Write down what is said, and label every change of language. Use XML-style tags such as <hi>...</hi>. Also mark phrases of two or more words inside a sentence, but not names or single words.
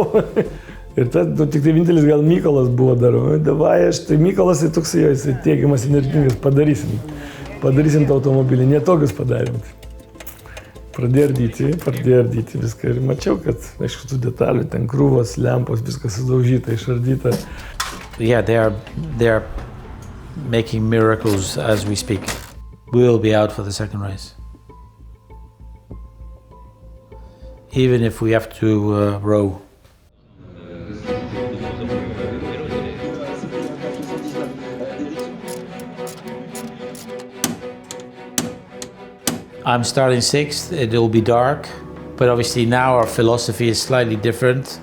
<lt>Ir tad tik tai vienintelis gal Mykolas buvo dar, davai aš, tai Mykolas tai toks jo, jisai teigiamas, energingas, padarysim tą automobilį, netokius padarėm. Pradėjo ardyti viską ir mačiau, kad, aišku, tų detalių, ten krūvos, lempos, viskas sudaužyta, išardyta.</lt> <en>Yeah, they're making miracles as we speak. We'll be out for the second race. Even if we have to row. I'm starting 6th, it'll be dark, but obviously now our philosophy is slightly different.</en>